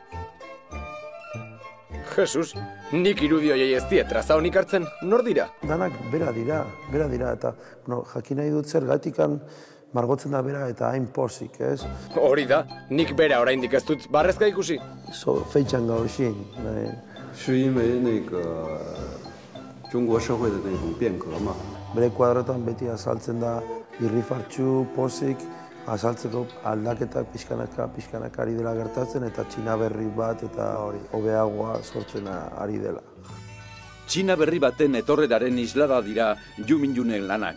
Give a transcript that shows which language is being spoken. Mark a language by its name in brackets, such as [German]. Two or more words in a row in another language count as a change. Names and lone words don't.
[Basque] Jesus, nik irudioi ez diet traza honik hartzen, nor dira? Danak bera dira, eta jakin nahi dut zer gatikan margotzen da bera eta hain pozik, ez? Hori da, nik bera oraindik ez dut barrezka ikusi. Feitxan gau xin. [Chinese] 是因为那个中国社会的那种变革嘛。 [Basque] Bere kuadrotan beti azaltzen da irrifartxu, pozik, azaltzeko aldaketak pixkanaka ari dela gertatzen eta Txina berri bat eta hori hobeagoa sortzen ari dela. Txina berri baten etorreraren islada dira Yu Mingyunen lanak.